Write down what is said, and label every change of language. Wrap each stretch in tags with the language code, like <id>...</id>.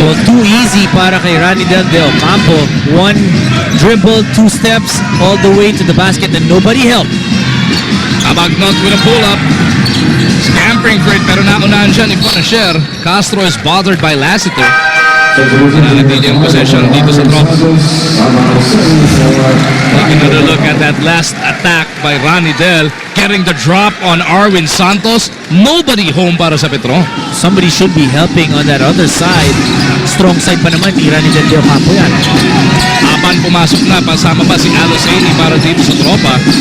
<en>Well, too easy para kay Ranidel de Ocampo. One dribble, 2 steps, all the way to the basket, and nobody helped. Abagnot with a pull-up. Scampering for it,</en> <tl>pero naunahan siya ni Bonasher.</tl> <en>Castro is bothered by Lassiter.</en> <tl>Nanatili ang possession dito sa tropa.</tl> <en>Taking another look at that last attack by Ranidel, getting the drop on Arwin Santos. Nobody home para sa Petron. Somebody should be helping on that other side.</en> <tl>Strong side pa naman ni Ranidel de Ocampo yan. Aban pumasok na, pasama pa si Aloseni para dito sa tropa.</tl>